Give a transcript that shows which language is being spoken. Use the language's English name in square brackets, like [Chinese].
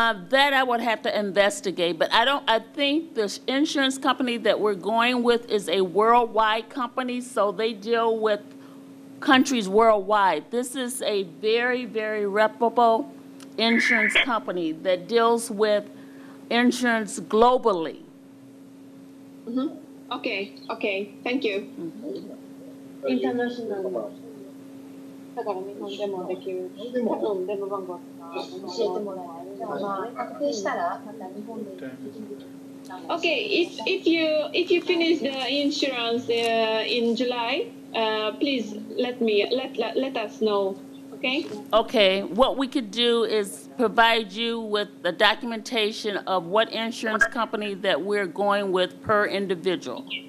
[English] That I would have to investigate, but I think the insurance company that we're going with is a worldwide company, so they deal with countries worldwide. This is a very, very reputable insurance company that deals with insurance globally. Mm-hmm. Okay, thank you. [Japanese] インターナショナルだから日本でもできる電話番号とか教えてもらえる。じゃあまあ確定したらまた日本でできる。 [English] Okay, if you finish the insurance in July, please let us know. Okay. Okay, what we could do is provide you with the documentation of what insurance company that we're going with per individual.